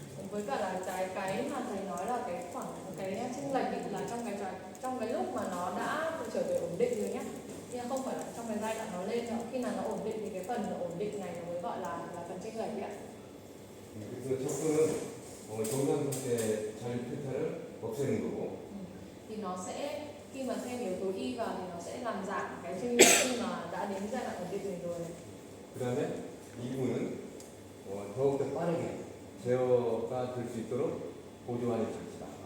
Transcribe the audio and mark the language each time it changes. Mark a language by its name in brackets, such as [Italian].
[Vietnamese] với cả là cái mà thầy nói là cái khoảng cái chênh lệch ý, là trong cái lúc mà nó đã trở về ổn định rồi nhé, nhưng không phải là trong cái giai đoạn nó lên nữa. Khi nào nó ổn định thì cái phần ổn định này nó mới gọi là phần chênh lệch ạ. [Korean] 그래서 적분은 정상 상태의 전력표차를 없애는 거고 [Vietnamese] Thì nó sẽ khi mà thêm yếu tố y vào thì nó sẽ làm giảm cái chênh lệch khi mà đã đến giai đoạn ổn định này rồi. [Korean] 그다음에 이 부분은 더욱더 빠르게 제어가 될 수 있도록 보조하는 장치다.